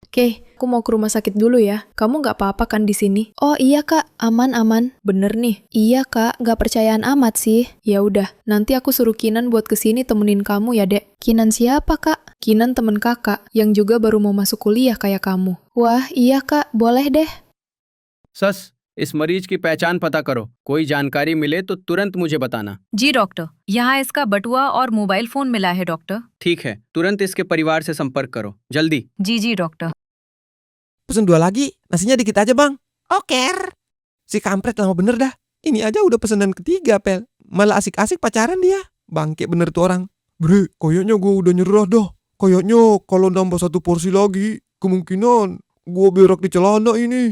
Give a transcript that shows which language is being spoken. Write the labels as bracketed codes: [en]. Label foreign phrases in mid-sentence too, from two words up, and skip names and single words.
[id] Oke, aku mau ke rumah sakit dulu ya. Kamu nggak apa-apa kan di sini? Oh iya kak, aman-aman. Bener nih. Iya kak, gak percayaan amat sih. Ya udah, nanti aku suruh Kinan buat kesini temenin kamu ya, Dek. Kinan siapa kak? Kinan temen kakak, yang juga baru mau masuk kuliah kayak kamu. Wah iya kak, boleh deh. [hi] सस इस मरीज की पहचान पता करो कोई जानकारी मिले तो तुरंत मुझे बताना जी डॉक्टर यहाँ इसका बटुआ और मोबाइल फोन मिला है डॉक्टर ठीक है तुरंत इसके परिवार से संपर्क करो जल्दी जी जी डॉक्टर [id] Pesen 2 lagi, nasinya dikit aja bang. Oker. Si kampret lama bener dah. Ini aja udah pesanan ketiga pel. Malah asik-asik pacaran dia. Bangke bener tuh orang. Bre, kayaknya gue udah nyerah dah. Kayaknya kalau nambah 1 porsi lagi, kemungkinan gue berak di celana ini.